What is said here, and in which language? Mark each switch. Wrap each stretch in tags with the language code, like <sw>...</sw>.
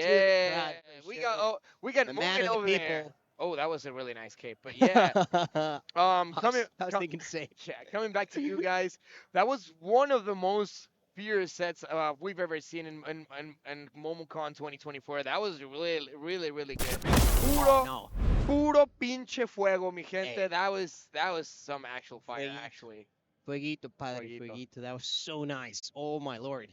<en>Yeah, we got Mugen over there. Oh, that was a really nice cape, but yeah. I was thinking the same. Yeah, coming back to you guys, that was one of the most fierce sets we've ever seen in MomoCon 2024. That was really, really, really good.</en> <es>Puro pinche fuego, mi gente. Hey.</es> <en>That was some actual fire, actually.</en> <es>Fueguito, padre, fueguito.</es> <en>That was so nice. Oh my Lord.</en>